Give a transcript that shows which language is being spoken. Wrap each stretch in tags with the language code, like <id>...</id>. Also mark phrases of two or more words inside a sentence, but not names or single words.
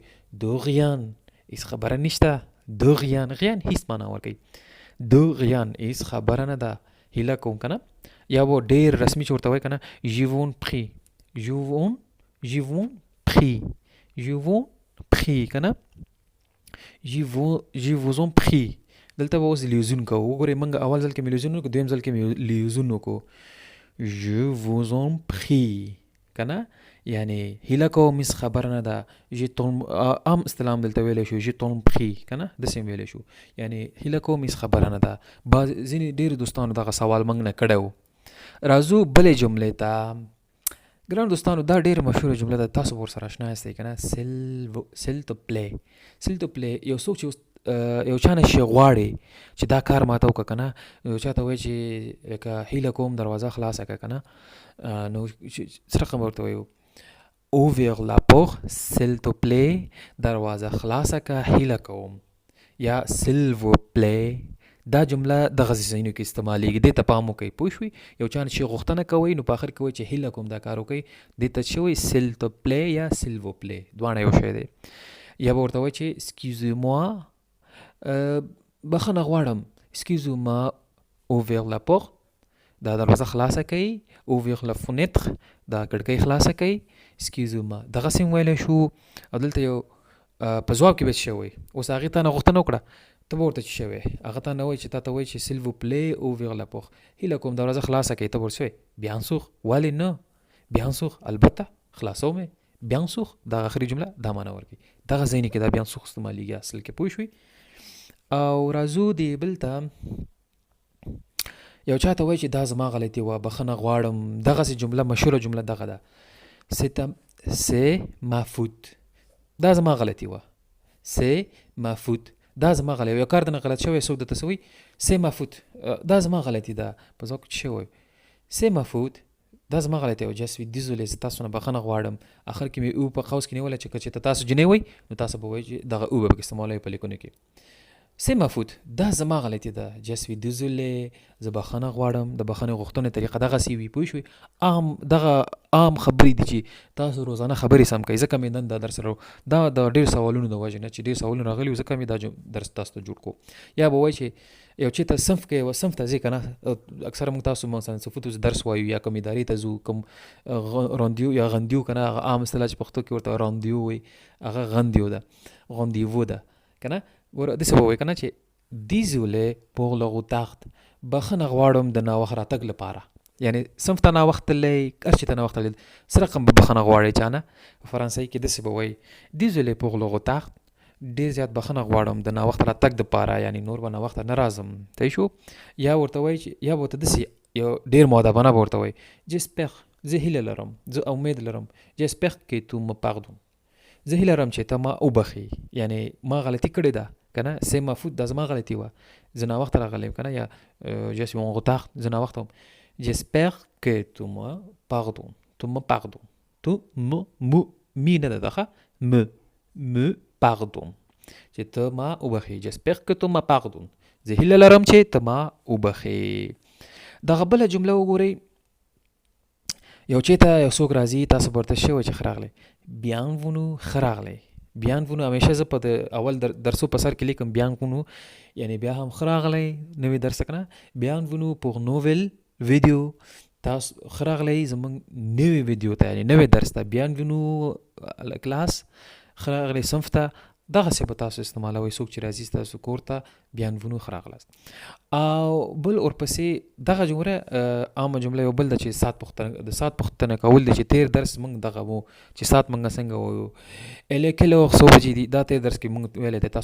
<fr>de rien,</fr> <ps>هېڅ خبره نشته.</ps> <fr>de rien</fr> <ps>هېڅ معنا ورکوي.</ps> <fr>de rien</fr> <ps>هېڅ خبره نه ده، هیله کوم که نه. یا به ډېر رسمي چې ورته وایي که نه،</ps> <fr>je vous en prie, je vous en prie</fr> <ps>که نه.</ps> <fr>je vous en prie,</fr> <ps>دلته به اوس لیوزون کوو. وګورئ موږ اول ځل کې مې لیوزون وکړو، دویم ځل کې مې لیوزون وکړو.</ps> <fr>je vous en prie</fr> <ps>کنه، یعنی هیله کوم هیڅ خبره نه ده.</ps> <fr>je t'en</fr> <ps>عام استلام دلته ویلی شو</ps> <fr>je t'en prie</fr> <ps>کنه، داسې ویلی شو، یعنی هیله کوم هیڅ خبره نه ده. بعض ځینې ډېرو دوستانو دغه سوال موږ نه کړی و. راځو بلې جملې ته. ګران دوستانو دا ډېره مشهوره جمله ده، تاسو به ورسره اشنا یاستئ که نه.</ps> <fr>سیل تو پلی. s'il te plaît</fr> <ps>یو څوک چې یو چا نه شی غواړي چې دا کار ماته وکړه که نه، یو چا ته وایي چې لکه هیله کوم دروازه خلاصه کړه که نه، نو څه رقم ورته وایو؟</ps> <fr>ouvrir la porte s'il te plaît،</fr> <ps>دروازه خلاصه کړه هیله کوم، یا</ps> <fr>s'il vous plaît.</fr> <ps>دا جمله دغه ځایونو کې استعمالیږي، دې ته پام وکړئ. پوه شوئ؟ یو چا نه شي غوښتنه کوئ نو په آخر کې وایي چې هیله کوم دا کار وکړئ، دې ته څه وایي؟</ps> <fr>s'il te plaît</fr> <ps>یا</ps> <fr>s'il vous plaît،</fr> <ps>دواړه یو شی دی. یا به ورته وایي چې excusez-moi بخښنه غواړم،</ps> <fr>excusez-moi ouvrir la porte دا دروازه خلاصه کوي، ouvrir la fenêtre</fr> <ps>دا کړکۍ خلاصه کوي، excusez-moi دغسې هم ویلی شو. او دلته یو په ځواب کې به څه شی وایي؟ اوس هغې تا نه غوښتنه وکړه، ته به ورته څه شی وایي؟ هغه تا نه وایي چې تا ته وایي چې</ps> <fr>s'il vous plaît ouvrir la porte،</fr> <ps>هیله کوم دروازه خلاصه کوي، ته به ورته څه وایي؟</ps> <fr>bien sûr.</fr> <ps>ولې نه؟</ps> <fr>bien sûr</fr> <ps>البته خلاصوم یې،</ps> <fr>bien sûr</fr> <ps>دا آخري جمله دا معنی ورکوي. دغه ځایونه کې دا</ps> <fr>bien sûr</fr> <ps>استعمالیږي اصل کې. پوه شوئ؟ او راځو دې بل ته. یو چا ته وایي چې دا زما غلطي وه، بخښنه غواړم، دغسې جمله مشهوره جمله دغه ده،</ps> <fr>c'est ma faute</fr> <ps>دا زما غلطي وه،</ps> <fr>c'est ma faute</fr> <ps>دا زما غلطي. یو کار دنه غلط شوی، څوک درته څه وایي؟</ps> <fr>c'est ma faute</fr> <ps>دا زما غلطي ده. په ځواب کې څه شی وایو؟</ps> <fr>c'est ma faute</fr> <ps>دا زما غلطي وه،</ps> <fr>je suis désolé</fr> <ps>زه تاسو نه بخښنه غواړم. آخر کې مې او په قوس کې نیولی چې که چېرته تاسو جنۍ وایي نو تاسو به وایئ چې دغه او به پکې استعمالوئ په لیکنو کې.</ps> <fr>c'est ma faute</fr> <ps>دا زما غلطي ده،</ps> <fr>je suis désolé</fr> <ps>زه بخښنه غواړم. د بخښنې غوښتنې طریقه دغسې وي. پوه شوئ؟ دغه عام خبرې دي چې تاسو روزانه خبرې سم کوئ. ځکه مې نن دا درس دا د ډېر سوالونو د وجې نه چې ډېر سوالونه راغلي وو، ځکه مې دا درس تاسو ته جوړ کړو. یا به وایي چې یو چېرته صنف کې یوه صنف ته ځې که نه، اکثره موږ تاسو مثلا صفتو درس وایو یا کوم ادارې ته ځو، کوم راندیو یا غندیو که نه، هغه عام اصطلاح چې پښتو کې ورته راندیو وایي، هغه غندیو ده، غندیوو ده که نه. داسې به وایي که نه چې</ps> <fr>désolé pour le retard</fr> <ps>بخښنه غواړم د ناوخت راتګ لپاره، یعنی صنف ته ناوخت تللی، هر چي ته ناوخت تللی، څه رقم به بخښنه غواړئ چا نه؟ په فرانسوي کې داسې به وایي</ps> <fr>désolé pour le retard</fr> <ps>ډېر زیات بخښنه غواړم د ناوخت راتګ دپاره، یعنی نور به ناوخته نه راځم. صحیح شو؟ یا ورته وایي چې یا به ورته داسې یو ډېر مؤدبانه به ورته وایي j'espère زه هیله لرم، زه امید لرم،</ps> <fr>j'espère que tu me pardonnes</fr> <ps>زه هیله لرم چې ته ما وبخې، یعنی ما غلطي کړې ده که نه،</ps> <fr>c'est ma faute</fr> <ps>دا زما غلطي وه، زه ناوخته راغلی یم که نه، یا</ps> <fr>je suis en retard</fr> <ps>زه ناوخته وم.</ps> <fr>j'espère que tu me pardonnes tu me pardonnes tu me</fr> <ps>می نه ده دغه</ps> <fr>me pardonne</fr> <ps>چې ته ما وبخې.</ps> <fr>j'espère que tu me pardonnes</fr> <ps>زه هیله لرم چې ته ما وبخې. دغه بله جمله وګورئ. یو چېرته یو څوک راځي، تاسو به ورته څه وایئ چې ښه راغلی؟ bienvenue ښه راغلی. bienvenue همیشه زه په د اول درسو په سر کې لیکم bienvenue، یعنی بیا هم ښه راغلی نوی درس که نه.</ps> <fr>bienvenue pour nouvelle vidéo</fr> <ps>تاسو ښه راغلی زموږ نوی ویډیو ته، یعنی نوی درس ته. bienvenue کلاس ښه راغلی صنف ته، دغسې به تاسو استعمالوئ. څوک چې راځي ستاسو کور ته bienvenue ښه راغلاست. او بل ورپسې دغه جمله عامه جمله یو بل ده چې ساعت پوښتنه کول دی، چې تیر درس موږ دغه وو چې ساعت موږ څنګه وایو، الی کله وخت څو بجې دي، دا تیر درس کې موږ ویلی دی.</ps>